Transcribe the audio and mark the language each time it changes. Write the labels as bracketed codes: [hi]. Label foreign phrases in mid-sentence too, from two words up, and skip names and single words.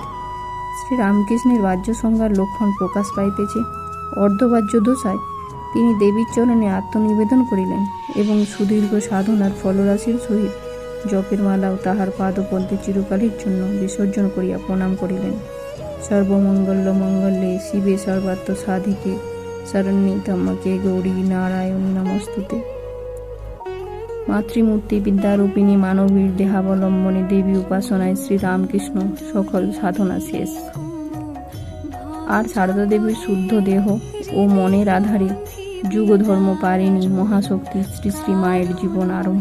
[bn] শ্রীরামকৃষ্ণের বাহ্য সংজ্ঞার লক্ষণ প্রকাশ পাইতেছে। অর্ধবাহ্য দশায় তিনি দেবীর চরণে আত্মনিবেদন করিলেন এবং সুদীর্ঘ সাধনার ফলরাশির সহিত জপের মালাও তাহার পাদপদ্মে চিরকালের জন্য বিসর্জন করিয়া প্রণাম করিলেন। [sa] সর্বমঙ্গল মঙ্গলে শিবে সর্বাত্ম সাধিকে শরণ্যে ত্র্যম্বকে গৌরী নারায়ণী নমস্তুতে। [bn] মাতৃমূর্তি বিদ্যারূপিণী মানবীর দেহাবলম্বনে দেবী উপাসনায় শ্রীরামকৃষ্ণ সকল সাধনা শেষ। আর সারদা দেবীর শুদ্ধ দেহ ও মনের আধারে যুগ ধর্ম পারেনি মহাশক্তি শ্রী শ্রী মায়ের জীবন আরম্ভ।